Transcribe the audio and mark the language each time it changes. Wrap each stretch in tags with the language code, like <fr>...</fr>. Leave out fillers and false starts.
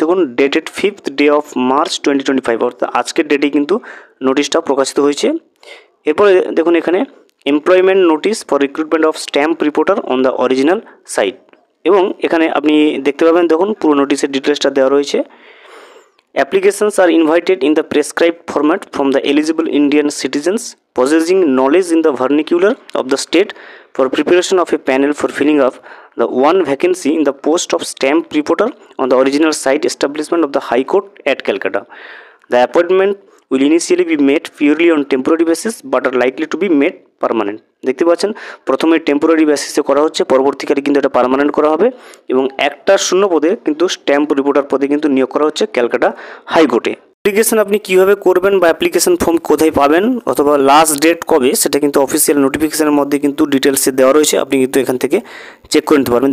<bn>দেখুন dated</bn> <en>5th day of March 2025,</en> <bn>অর্থাৎ আজকের ডেটেই কিন্তু নোটিশটা প্রকাশিত হয়েছে। এরপরে দেখুন এখানে</bn> <en>employment notice for recruitment of stamp reporter on the original site,</en> <bn>এবং এখানে আপনি দেখতে পাবেন দেখুন পুরো নোটিশের ডিটেলসটা দেওয়া রয়েছে।</bn> <en>Applications are invited in the prescribed format from the eligible Indian citizens possessing knowledge in the vernacular of the state for preparation of a panel for filling up the one vacancy in the post of stamp reporter on the original site establishment of the High Court at Calcutta. The appointment will initially be made purely on temporary basis but are likely to be made permanent.</en> <bn>দেখতে পাচ্ছেন প্রথমে temporary বেসিসে করা হচ্ছে, পরবর্তীকালে কিন্তু এটা permanent করা হবে এবং একটা শূন্য পদে কিন্তু স্ট্যাম্প রিপোর্টার পদে কিন্তু নিয়োগ করা হচ্ছে ক্যালকাটা হাইকোর্টে। অ্যাপ্লিকেশন আপনি কীভাবে করবেন বা অ্যাপ্লিকেশন ফর্ম কোথায় পাবেন অথবা লাস্ট ডেট কবে সেটা কিন্তু অফিসিয়াল নোটিফিকেশনের মধ্যে কিন্তু ডিটেলসে দেওয়া রয়েছে, আপনি কিন্তু এখান থেকে চেক করে নিতে পারবেন।</bn>